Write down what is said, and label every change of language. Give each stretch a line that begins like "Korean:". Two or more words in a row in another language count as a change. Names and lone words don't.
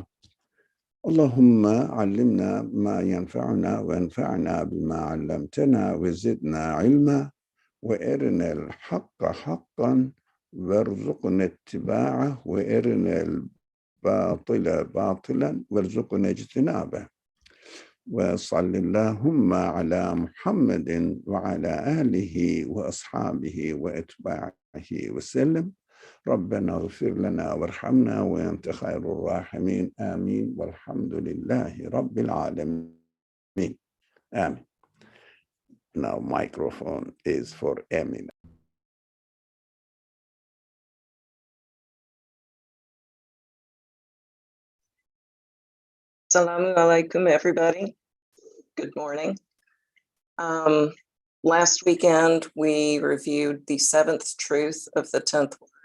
Arabic: اللهم علمنا ما ينفعنا وانفعنا بما علمتنا وزدنا علما وأرنا الحق حقا وارزقنا اتباعه وأرنا الباطل باطلا وارزقنا اجتنابه وصل اللهم على محمد وعلى آله وأصحابه وأتباعه وسلم. ربنا اغفر لنا وارحمنا وأنت خير الراحمين آمين والحمد لله رب العالمين آمين.
English: Now microphone is for Emina.
Arabic: السلام عليكم,
English: everybody. Good morning. Last weekend, we reviewed the 7th truth of the 10th word.